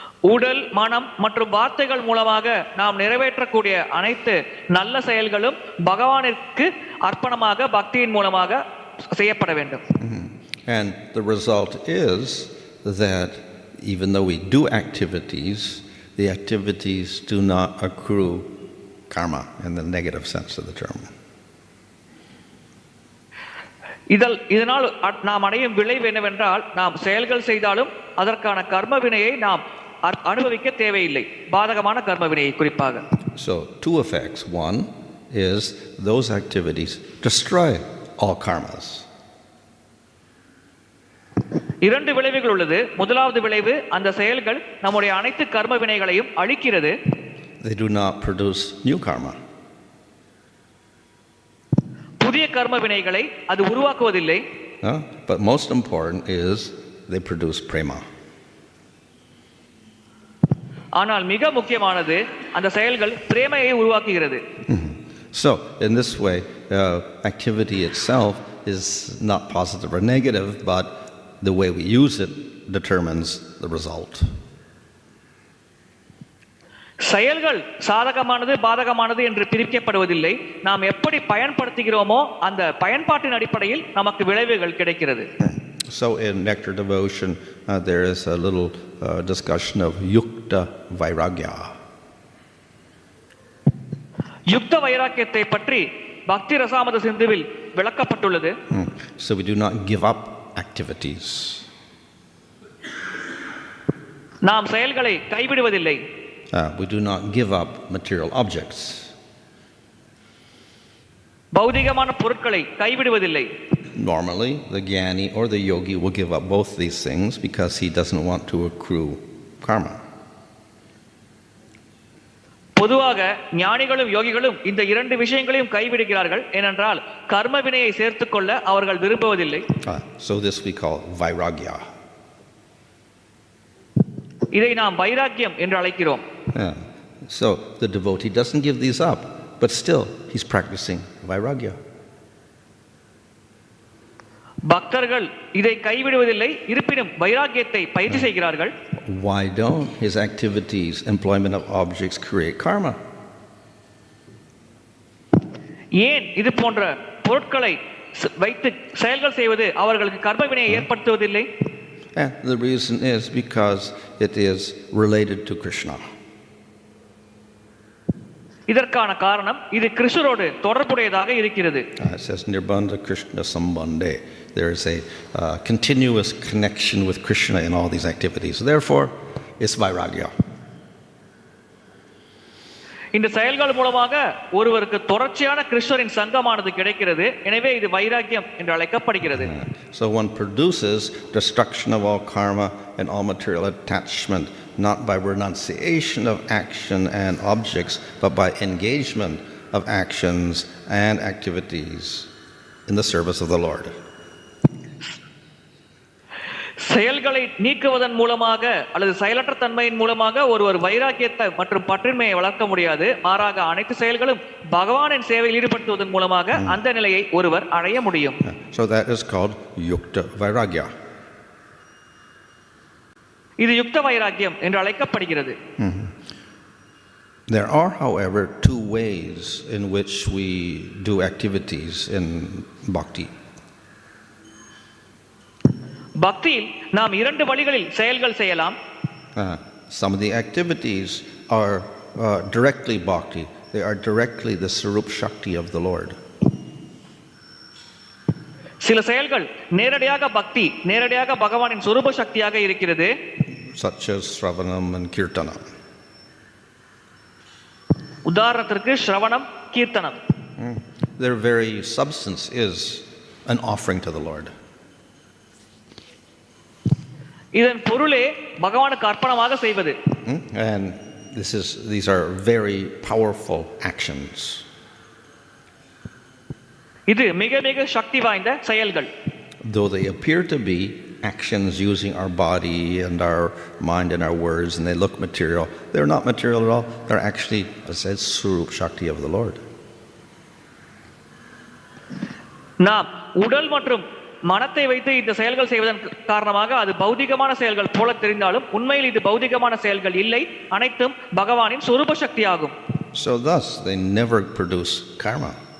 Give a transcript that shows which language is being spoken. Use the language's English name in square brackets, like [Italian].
[Tamil] உடல், மனம் மற்றும் வார்த்தைகள் மூலமாக நாம் நிறைவேற்றக்கூடிய அனைத்து நல்ல செயல்களும் பகவானிற்கு அர்ப்பணமாக பக்தியின் மூலமாக செய்யப்பட வேண்டும். [English] And the result is that even though we do activities, the activities do not accrue karma in the negative sense of the term. [Tamil] இதனால் நாம் அடையும் விளைவு என்னவென்றால், நாம் செயல்கள் செய்தாலும் அதற்கான கர்ம வினையை நாம் அனுபவிக்க தேவையில்லை, பாதகமான கர்ம வினையை குறிப்பாக. [English] So two effects. One is those activities destroy all karmas. [Tamil] இரண்டு விளைவுகள் உள்ளது. முதலாவது விளைவு, அந்த செயல்கள் நம்முடைய அனைத்து கர்ம வினைகளையும் அழிக்கிறது. [English] They do not produce new karma. [Tamil] புதிய கர்ம வினைகளை அது உருவாக்குவதில்லை. [English] But most important is they produce prema. [Tamil] ஆனால் மிக முக்கியமானது, அந்த செயல்கள் பிரேமையை உருவாக்குகிறது. [English] So in this way, activity itself is not positive or negative, but the way we use it determines the result. [Tamil] செயல்கள் சாதகமானது பாதகமானது என்று பிரிக்கப்படுவதில்லை. நாம் எப்படி பயன்படுத்துகிறோமோ அந்த பயன்பாட்டின் அடிப்படையில் நமக்கு விளைவுகள் கிடைக்கிறது. [English] So in nectar devotion, there is a little discussion of yukta vairagya. [Tamil] யுக்த வைராக்கியத்தை பற்றி பக்தி ரசாமத சிந்துவில் விளக்கப்பட்டுள்ளது. [English] So we do not give up activities. [Tamil] நாம் செயல்களை கைவிடுவதில்லை. [English] We do not give up material objects. [Tamil] பௌதிகமான பொருட்களை கைவிடுவதில்லை. [English] Normally, the jnani or the yogi will give up both these things because he doesn't want to accrue karma. [Tamil] பொதுவாக ஞானிகளும் யோகிகளும் இந்த இரண்டு விஷயங்களையும் கைவிடுகிறார்கள். ஏனென்றால் கர்ம வினையை சேர்த்துக்கொள்ள அவர்கள் விரும்புவதில்லை. [English] So this we call vairagya. [Tamil] இதை நாம் வைராக்கியம் என்று அழைக்கிறோம். [English] So the devotee doesn't give these up, but still he's practicing vairagya. [Tamil] பக்தர்கள் இதை கைவிடுவதில்லை, இருப்பினும் வைராக்கியத்தை பயிற்சி செய்கிறார்கள். [English] Why don't his activities, employment of objects, create karma? [Tamil] ஏன் இது போன்ற பொருட்களை வைத்து செயல்கள் செய்வது அவர்களுக்கு கர்ம வினையை ஏற்படுத்துவதில்லை? [English] And the reason is because it is related to Krishna. [Tamil] இதற்கான காரணம் இது கிருஷ்ணரோடு தொடர்புடையதாக இருக்கிறது. [English] It says [Sanskrit] nirbandha Krishna sambandhe. [English] There is a continuous connection with Krishna in all these activities. Therefore, it's vairagya. [Tamil] இந்த செயல்கள் மூலமாக ஒருவருக்கு தொடர்ச்சியான கிருஷ்ணரின் சங்கமானது கிடைக்கிறது. எனவே இது வைராக்கியம் என்று அழைக்கப்படுகிறது. [English] So one produces destruction of all karma and all material attachment, not by renunciation of action and objects, but by engagement of actions and activities in the service of the Lord. [Tamil] செயல்களை நீக்குவதன் மூலமாக அல்லது செயலற்ற தன்மையின் மூலமாக ஒருவர் வைராக்கியத்தை மற்றும் பற்றின்மையை வளர்க்க முடியாது. மாறாக அனைத்து செயல்களும் பகவானின் சேவையில் ஈடுபடுத்துவதன் மூலமாக அந்த நிலையை ஒருவர் அடைய முடியும். [English] So that is called yukta vairagya. [Tamil] இது யுக்த வைராக்கியம் என்று அழைக்கப்படுகிறது. [English] There are, however, two ways in which we do activities in bhakti. [Tamil] பக்தியில் நாம் இரண்டு வழிகளில் செயல்கள் செய்யலாம். [English] Some of the activities are directly bhakti. They are directly the Svarupa Shakti of the Lord. [Tamil] சில செயல்கள் நேரடியாக பக்தி, நேரடியாக பகவானின் சொரூப சக்தியாக இருக்கிறது. [English] Such as Shravanam and Kirtanam. [Tamil] உதாரணத்திற்கு ஸ்ரவணம், கீர்த்தனம். [English] Their very substance is an offering to the Lord. [Tamil] இதன் பொருளே பகவானுக்கு அர்ப்பணமாக செய்வது. [English] And these are very powerful actions. [Tamil] இது மிக மிக சக்தி வாய்ந்த செயல்கள். [English] Though they appear to be actions using our body and our mind and our words, and they look material, they're not material at all. They're actually, as I said, Svarupa Shakti of the Lord. [Tamil] நாம் உடல் மற்றும் மனத்தை வைத்து இந்த செயல்கள் செய்வதன் காரணமாக அது பௌதிகமான செயல்கள் போல தெரிந்தாலும் உண்மையில் இது பௌதிகமான செயல்கள் இல்லை, அனைத்தும் பகவானின் சொரூப சக்தி ஆகும். [English] So thus they never produce karma.